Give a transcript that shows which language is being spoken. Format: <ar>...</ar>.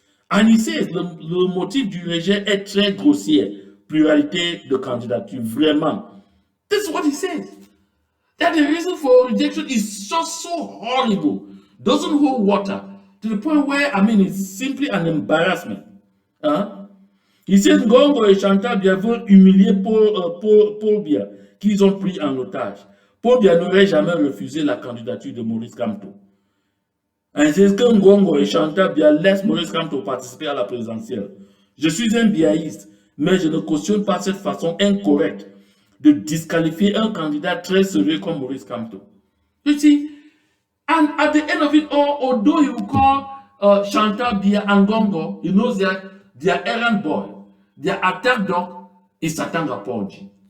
<en>And he says,</en> <fr>le motif du rejet est très grossier. Pluralité de candidature, vraiment.</fr> <en>This is what he says. That the reason for rejection is just so horrible, doesn't hold water, to the point where, it's simply an embarrassment.</en> <fr>Il</fr> <en>said</en> <fr>Ngongo et Chantal Biya veulent humilier Paul Biya, qu'ils ont pris en otage. Paul Biya n'aurait jamais refusé la candidature de Maurice Kamto. Et c'est que Ngongo et Chantal Biya laissent Maurice Kamto participer à la présidentielle. Je suis un biaïste, mais je ne cautionne pas cette façon incorrecte de disqualifier un candidat très sérieux comme Maurice Kamto.</fr> <en>You see, and at the end of it all, although you call Chantal Biya and Ngongo, he knows that their errand boy, their attack dog is Atanga Ponji.</en>